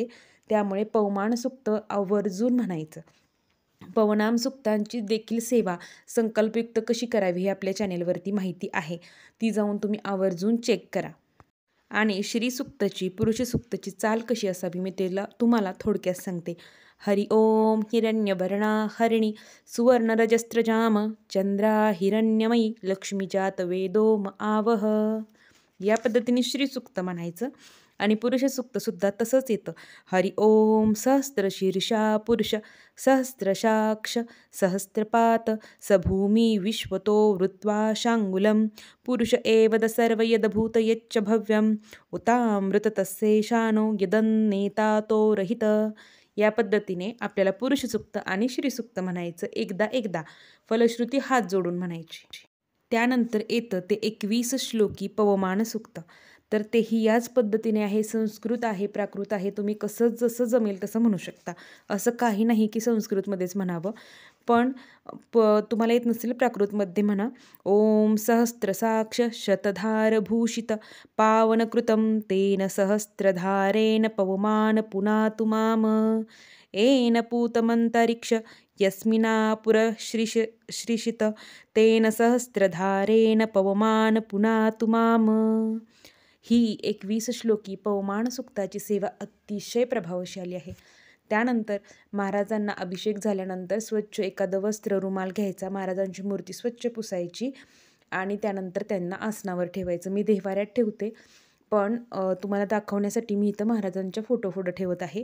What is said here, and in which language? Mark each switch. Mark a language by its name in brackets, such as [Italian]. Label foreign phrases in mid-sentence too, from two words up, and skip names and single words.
[Marathi] त्यामुळे पवमान सुक्त आवर्जून म्हणायचं. पवनाम सुक्तांची देखील सेवा संकल्पयुक्त कशी करावी हे आपल्या चॅनेलवरती माहिती आहे, ती जाऊन तुम्ही आवर्जून चेक करा. आणि श्री सुक्तची, पुरुष सुक्तची चाल कशी असावी मी तुम्हाला थोडक्यात सांगते. [Sanskrit] हरि ओम हिरण्यवर्णा हरिणी सुवर्णरजस्त्रजाम चंद्रा हिरण्यमयी लक्ष्मीजात वेदोम आवह. [Marathi] या पद्धतीने श्री सुक्त म्हणायचं. आणि पुरुष सुक्तसुद्धा तसंच येतं. [Sanskrit] हरि ओम सहस्रशीर्षा पुरुष सहस्रशाक्ष सहस्रपात सभूमी विश्वतो वृत्वा शांगुलं पुरुष एवद सर्व यदभूत यच्च भव्यम उतामृत तस्येशानो यदन्नेता तो रहित. [Marathi] या पद्धतीने आपल्याला पुरुष सुक्त आणि श्री सुक्त म्हणायचं. एकदा एकदा फलश्रुती हात जोडून म्हणायची. त्यानंतर येतं ते 21 श्लोकी पवमान सुक्त. तर तेही याच पद्धतीने आहे. संस्कृत आहे, प्राकृत आहे, तुम्ही कसं जसं जमेल तसं म्हणू शकता. असं काही नाही की संस्कृतमध्येच म्हणावं. पण तुम्हाला येत नसेल प्राकृतमध्ये म्हणा. [Sanskrit] ओम सहस्रसाक्ष शतधारभूषित पावनकृतं तेन सहस्रधारेण पवमान पुनातु माम येन पूतमंतरिक्ष यस्मिनापुर श्रीशित तेन सहस्रधारेण पवमान पुनातु माम. [Marathi] ही 21 श्लोकी पवमान सुक्ताची सेवा अतिशय प्रभावशाली आहे. त्यानंतर महाराजांना अभिषेक झाल्यानंतर स्वच्छ एखादं वस्त्र, रुमाल घ्यायचा, महाराजांची मूर्ती स्वच्छ पुसायची आणि त्यानंतर त्यांना आसनावर ठेवायचं. मी देव्हाऱ्यात ठेवते, पण तुम्हाला दाखवण्यासाठी मी इथं महाराजांच्या फोटो ठेवत आहे.